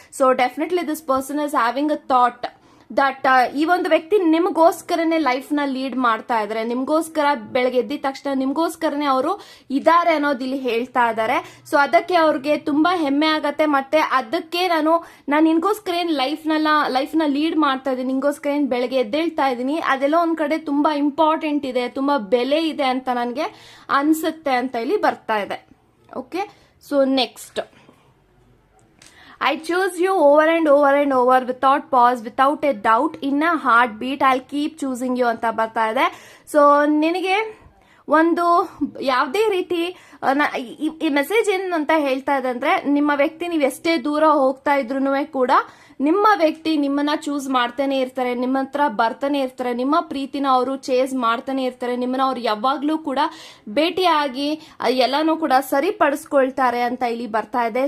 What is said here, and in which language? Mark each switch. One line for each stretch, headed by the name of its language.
English: so definitely this person is having a thought that
Kannada: ಈ ಒಂದು ವ್ಯಕ್ತಿ ನಿಮಗೋಸ್ಕರನೇ ಲೈಫ್ ನ ಲೀಡ್ ಮಾಡ್ತಾ ಇದಾರೆ, ನಿಮ್ಗೋಸ್ಕರ ಬೆಳಗ್ಗೆ ಎದ್ದಿದ ತಕ್ಷಣ ನಿಮ್ಗೋಸ್ಕರನೇ ಅವರು ಇದಾರೆ ಅನ್ನೋದು ಇಲ್ಲಿ ಹೇಳ್ತಾ ಇದ್ದಾರೆ. ಸೊ ಅದಕ್ಕೆ ಅವ್ರಿಗೆ ತುಂಬಾ ಹೆಮ್ಮೆ ಆಗತ್ತೆ. ಮತ್ತೆ ಅದಕ್ಕೆ ನಾನು ನಿನ್ಗೋಸ್ಕರ ಏನ್ ಲೈಫ್ ನ ಲೀಡ್ ಮಾಡ್ತಾ ಇದ್ದೀನಿ, ನಿನ್ಗೋಸ್ಕರ ಏನ್ ಬೆಳಗ್ಗೆ ಎದ್ದೇಳ್ತಾ ಇದ್ದೀನಿ ಅದೆಲ್ಲ ಒಂದ್ ಕಡೆ ತುಂಬಾ ಇಂಪಾರ್ಟೆಂಟ್ ಇದೆ, ತುಂಬಾ ಬೆಲೆ ಇದೆ ಅಂತ ನನಗೆ ಅನ್ಸುತ್ತೆ ಅಂತ ಇಲ್ಲಿ ಬರ್ತಾ ಇದೆ.
English: okay, so next, I choose you over and over and over without pause, without a doubt, in a heartbeat, I'll keep choosing you
Kannada: ಅಂತ ಬರ್ತಾ ಇದೆ. ಸೊ ನಿನಗೆ ಒಂದು ಯಾವುದೇ ರೀತಿ ಈ ಮೆಸೇಜ್ ಏನು ಅಂತ ಹೇಳ್ತಾ ಇದೆ ಅಂದ್ರೆ, ನಿಮ್ಮ ವ್ಯಕ್ತಿ ನೀವು ಎಷ್ಟೇ ದೂರ ಹೋಗ್ತಾ ಇದ್ರು ಕೂಡ ನಿಮ್ಮ ವ್ಯಕ್ತಿ ನಿಮ್ಮನ್ನ ಚೂಸ್ ಮಾಡ್ತಾನೆ ಇರ್ತಾರೆ, ನಿಮ್ಮ ಹತ್ರ ಬರ್ತಾನೆ ಇರ್ತಾರೆ, ನಿಮ್ಮ ಪ್ರೀತಿನ ಅವರು ಚೇಸ್ ಮಾಡ್ತಾನೆ ಇರ್ತಾರೆ, ನಿಮ್ಮನ್ನ ಅವ್ರು ಯಾವಾಗ್ಲೂ ಕೂಡ ಭೇಟಿಯಾಗಿ ಎಲ್ಲಾನು ಕೂಡ ಸರಿಪಡಿಸ್ಕೊಳ್ತಾರೆ ಅಂತ ಇಲ್ಲಿ ಬರ್ತಾ ಇದೆ.